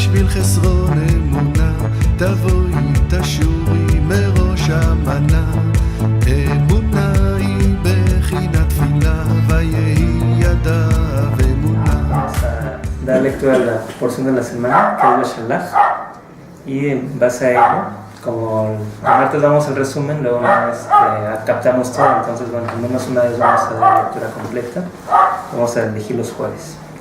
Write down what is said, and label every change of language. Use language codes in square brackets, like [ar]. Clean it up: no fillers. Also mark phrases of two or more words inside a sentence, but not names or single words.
[he] חסרון אמונה, תבואי תשורי מראש המנה. אמונה היא בחינת תפילה, ויהי ידיו אמונה. [es] Dar lectura a la porción de la semana, que es la Shalach, y en base a ello, como el martes damos el resumen, luego captamos todo, entonces bueno, al menos una vez vamos a dar la lectura completa, vamos a elegir los jueves.